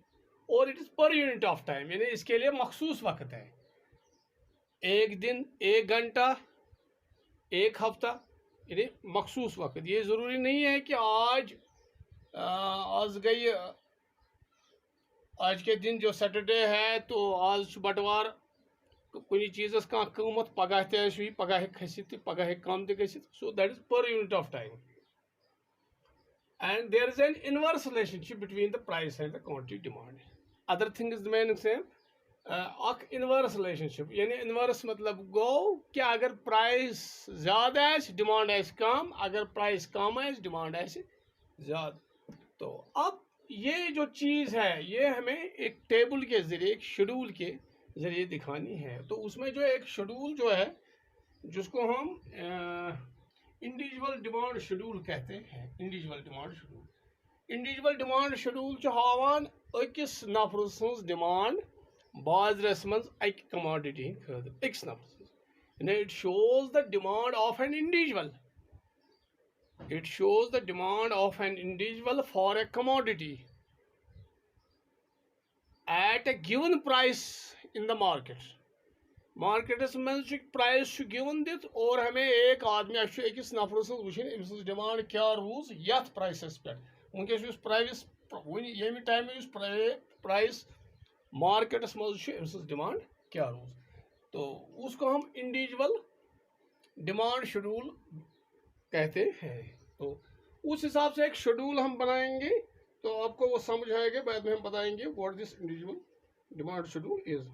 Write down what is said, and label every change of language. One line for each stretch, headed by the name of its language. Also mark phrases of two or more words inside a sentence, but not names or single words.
Hindi: और
English: it is per unit of time,
Hindi: यानी इसके लिए मखसूस वक्त है, एक दिन, एक घंटा, एक हफ्ता, यानी मखसूस वक्त। ये ज़रूरी नहीं है कि आज गई, आज के दिन जो सैटरडे है तो आज बटवार कुछ चीज़ का कीमत
Kashmiri: पगह तह पगह खसित पगह कम तह गसित,
English: so that is per unit of time. And there is an inverse relationship between the price and the quantity demand. Other thing is the main same,
Hindi: अक
English: inverse relationship,
Hindi: यानी इनवर्स मतलब गो कि अगर प्राइस ज़्यादा है डिमांड है कम, अगर प्राइस कम है डिमांड है ज़्यादा। तो अब ये जो चीज़ है ये हमें एक टेबल के ज़रिए, एक शेड्यूल के ज़रिए दिखानी है। तो उसमें जो एक शेड्यूल जो है जिसको हम
English: individual demand schedule
Hindi: कहते
Kashmiri: हैं,
English: individual demand schedule
Kashmiri: हावान अकिस नफर सज डिमांड बाजरस मज अक कमोडिटी खतर अकिस नफर,
English: it shows the demand of an individual, it shows the demand of an individual for a commodity at a given price in the market.
Kashmiri: मार्केटस मज प्राइस गिवन दित,
Hindi: और हमें एक आदमी
Kashmiri: अकिस नफरस वुन अम्स डिमांड क्या रूज यथ प्राइसस पे, वनकस प्राइस ये टाइम प्राइस मार्केटस मज अम्स डिमांड क्या रूज,
Hindi: तो उसको हम
English: individual demand schedule
Hindi: कहते हैं। तो उस हिसाब से एक शेड्यूल हम बनाएंगे तो आपको वो समझ आएगा, बाद में हम बताएंगे
English: what this individual demand schedule is.